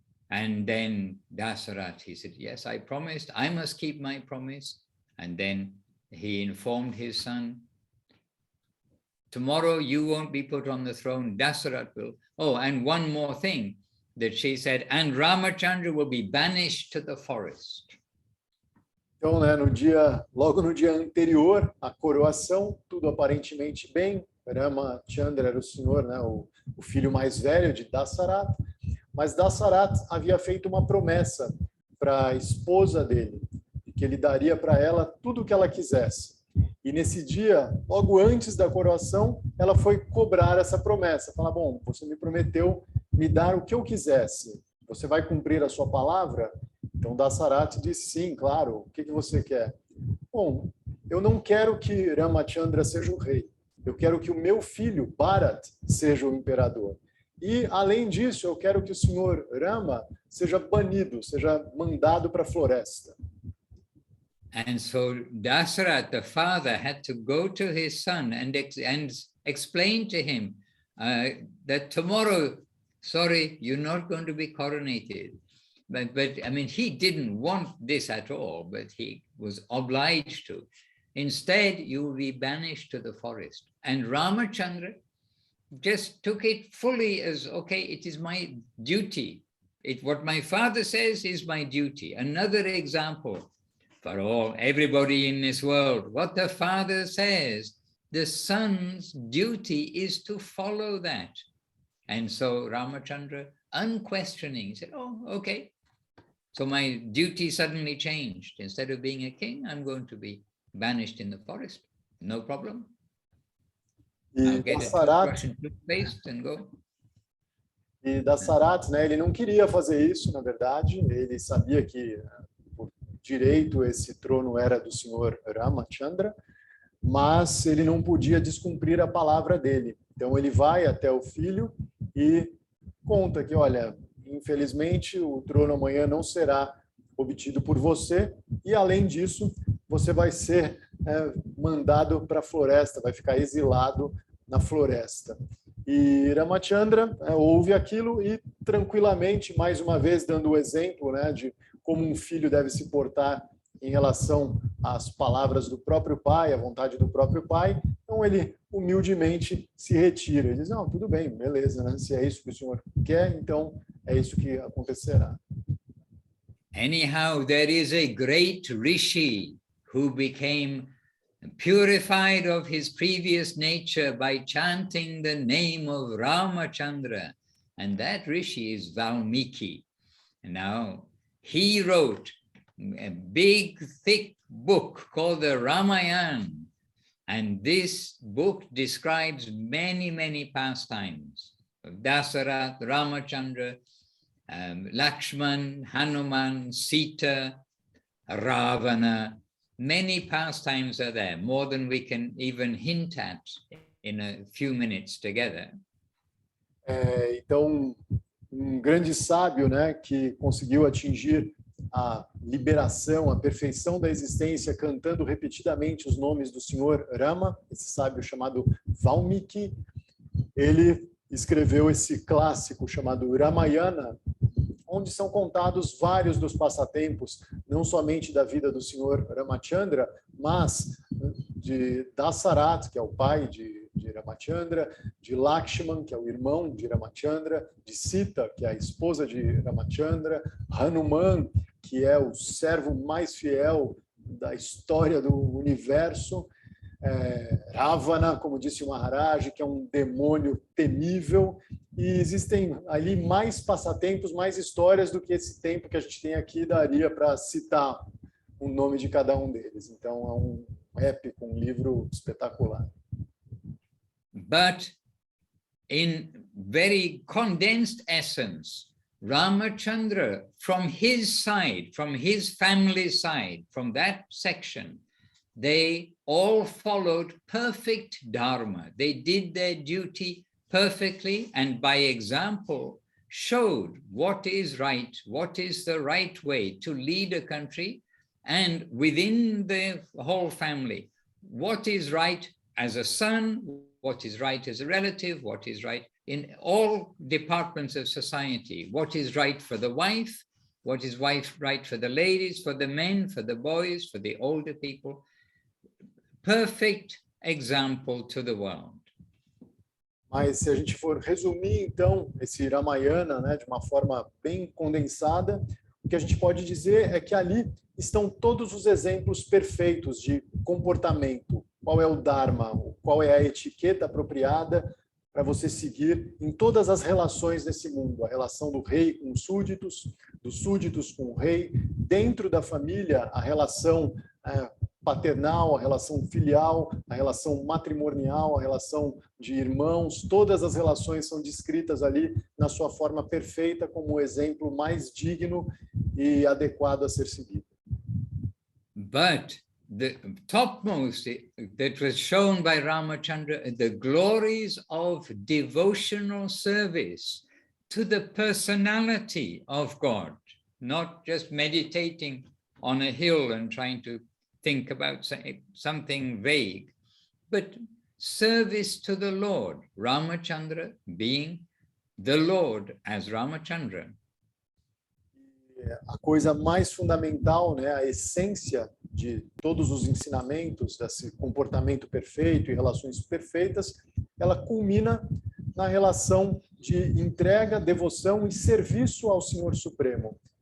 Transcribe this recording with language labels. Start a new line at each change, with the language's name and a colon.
English: And then Dasarat, he said, yes, I promised, I must keep my promise. And then he informed his son, tomorrow you won't be put on the throne, Dasarat will. Oh, and one more thing that she said, and Ramachandra will be banished to the forest.
Portuguese: Então, né, logo no dia anterior à coroação, tudo aparentemente bem. Ramachandra era o senhor, né, o filho mais velho de Dasarat, mas Dasarat havia feito uma promessa para a esposa dele, que ele daria para ela tudo o que ela quisesse. E nesse dia, logo antes da coroação, ela foi cobrar essa promessa. Falar, bom, você me prometeu me dar o que eu quisesse. Você vai cumprir a sua palavra? Então, Dasarat disse, sim, claro. O que você quer? Bom, eu não quero que Ramachandra seja o rei. Eu quero que o meu filho, Bharat, seja o imperador. E, além disso, eu quero que o senhor Rama seja banido, seja mandado para a floresta.
English: And so Dasarat, the father, had to go to his son and explain to him that tomorrow, sorry, you're not going to be coronated. But I mean, he didn't want this at all, but he was obliged to. Instead, you will be banished to the forest. And Ramachandra just took it fully as, okay, it is my duty. What my father says is my duty. Another example for everybody in this world, what the father says, the son's duty is to follow that. And so Ramachandra, unquestioning, said, oh, okay. So my duty suddenly changed. Instead of being a king, I'm going to be banished in the forest. No problem. I'll get a toothbrush and toothpaste and go.
Portuguese: E Dasarat, né, ele não queria fazer isso, na verdade. Ele sabia que, por direito, esse trono era do senhor Ramachandra, mas ele não podia descumprir a palavra dele. Então ele vai até o filho e conta que, olha, infelizmente o trono amanhã não será obtido por você e, além disso, você vai ser mandado para a floresta, vai ficar exilado na floresta. E Ramachandra ouve aquilo e tranquilamente, mais uma vez dando o exemplo, né, de como um filho deve se portar em relação às palavras do próprio pai, à vontade do próprio pai. Então ele humildemente se retira. Ele diz, não, tudo bem, beleza, né? Se é isso que o senhor quer, então é isso que acontecerá.
English: Anyhow, there is a great rishi who became purified of his previous nature by chanting the name of Ramachandra. And that rishi is Valmiki. And now he wrote a big, thick book called the Ramayana. And this book describes many, many pastimes of Dasarat, Ramachandra, Lakshman, Hanuman, Sita, Ravana. Many pastimes are there, more than we can even hint at in a few minutes together.
Portuguese: Então, grande sábio, né, que conseguiu atingir a liberação, a perfeição da existência, cantando repetidamente os nomes do senhor Rama, esse sábio chamado Valmiki, ele escreveu esse clássico chamado Ramayana, onde são contados vários dos passatempos, não somente da vida do senhor Ramachandra, mas de Dasarat, que é o pai de Ramachandra, de Lakshman, que é o irmão de Ramachandra, de Sita, que é a esposa de Ramachandra, Hanuman, que é o servo mais fiel da história do universo, Ravana, como disse o Maharaj, que é um demônio temível, e existem ali mais passatempos, mais histórias do que esse tempo que a gente tem aqui daria para citar o nome de cada um deles. Então é um épico, um livro espetacular.
English: But in very condensed essence, Ramachandra, from his side, from his family side, from that section, they all followed perfect dharma. They did their duty perfectly and by example showed what is right, what is the right way to lead a country and within the whole family, what is right as a son, what is right as a relative, what is right in all departments of society, what is right for the wife, what is right for the ladies, for the men, for the boys, for the older people. Perfect example to the world.
Portuguese: Mas se a gente for resumir, então, esse Ramayana, né, de uma forma bem condensada, o que a gente pode dizer é que ali estão todos os exemplos perfeitos de comportamento. Qual é o Dharma, qual é a etiqueta apropriada para você seguir em todas as relações desse mundo. A relação do rei com os súditos, dos súditos com o rei, dentro da família, a relação paternal, a relação filial, a relação matrimonial, a relação de irmãos, todas as relações são descritas ali na sua forma perfeita como o exemplo mais digno e adequado a ser seguido.
English: But the topmost that was shown by Ramachandra, the glories of devotional service to the personality of God, not just meditating on a hill and trying to think about something vague, but service to the Lord, Ramachandra being the Lord as Ramachandra.
Portuguese: A coisa mais fundamental, né, a essência de todos os ensinamentos, desse comportamento perfeito e relações perfeitas, ela culmina na relação de entrega, devoção e serviço ao Senhor Supremo.